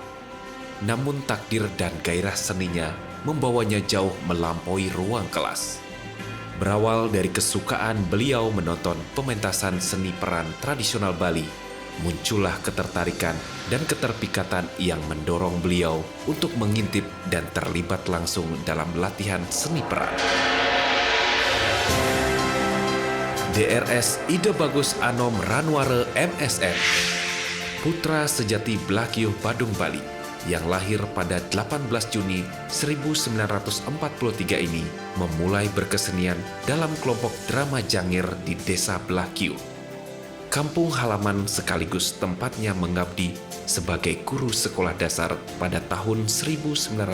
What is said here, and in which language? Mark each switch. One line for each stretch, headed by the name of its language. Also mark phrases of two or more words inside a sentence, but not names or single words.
Indonesian: Namun takdir dan gairah seninya membawanya jauh melampaui ruang kelas. Berawal dari kesukaan beliau menonton pementasan seni peran tradisional Bali, muncullah ketertarikan dan keterpikatan yang mendorong beliau untuk mengintip dan terlibat langsung dalam latihan seni peran. DRS Ide Bagus Anom Ranware MSN, putra sejati Blakiuh Badung Bali, yang lahir pada 18 Juni 1943 ini memulai berkesenian dalam kelompok drama Jangir di Desa Blakiuh, kampung halaman sekaligus tempatnya mengabdi sebagai guru sekolah dasar pada tahun 1962.